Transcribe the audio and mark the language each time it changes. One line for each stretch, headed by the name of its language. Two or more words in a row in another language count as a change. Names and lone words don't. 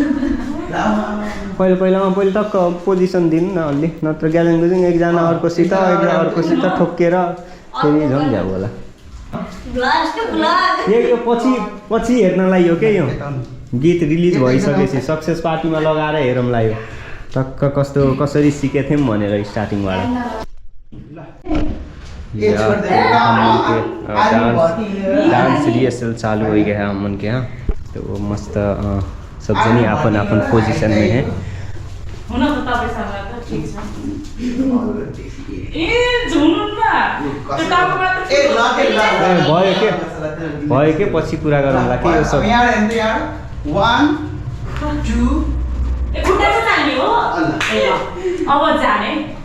Nepali: पहिले टक्क पोजिसन दिनु न अलि नत्र ग्यालेङ गुजुङ एकजना अर्कोसित ठोक्केर फेरि झन्झ्याउ होला यो पछि हेर्नलाई हो के यो गीत रिलिज भइसकेपछि सक्सेस पार्टीमा लगाएर हेरौँला यो टक्क कसरी सिकेको थियौँ भनेर स्टार्टिङबाट
Hindi: डांस रिहर्सल चालू हो गया है अमन के यहाँ तो मस्त सब जनी अपन अपन पोजीशन में है
Nepali: भयो के पछि कुरा गरौँला के यो सब 1 2 अब जाने